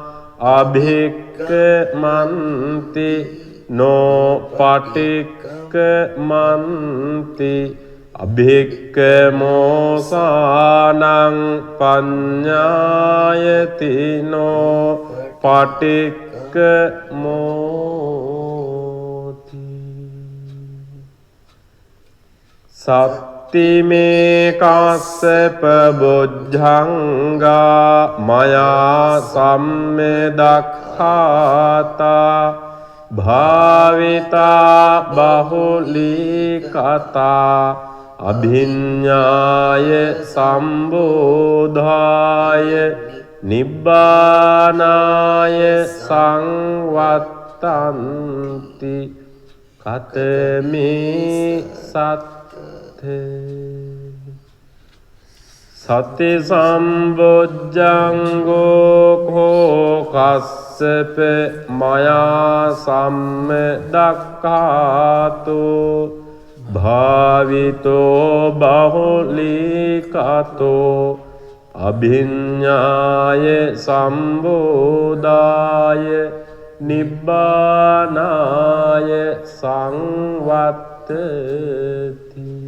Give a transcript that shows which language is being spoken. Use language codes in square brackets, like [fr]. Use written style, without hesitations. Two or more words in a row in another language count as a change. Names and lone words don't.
[pi] අභික්ඛමන්ති නෝ පටික්ඛමන්ති අභික්ඛමෝසානං පඤ්ඤායතිනෝ පටික්ඛමෝති සත්තිමේ කස්සප බුද්ධංගා මයා සම්මෙදක්ඛාතා භාවිතා බහුලී කතා අභිඤ්ඤාය සම්බෝධාය නිබ්බානාය සංවත්තන්ති කතමේ සති සම්බොජ්ජංගෝ කෝ කස්සප මයා සම්මදක්ඛාතු භාවිතෝ බහුලීකතෝ අභිඤ්ඤාය සම්බෝධාය නිබ්බානාය සංවත්තති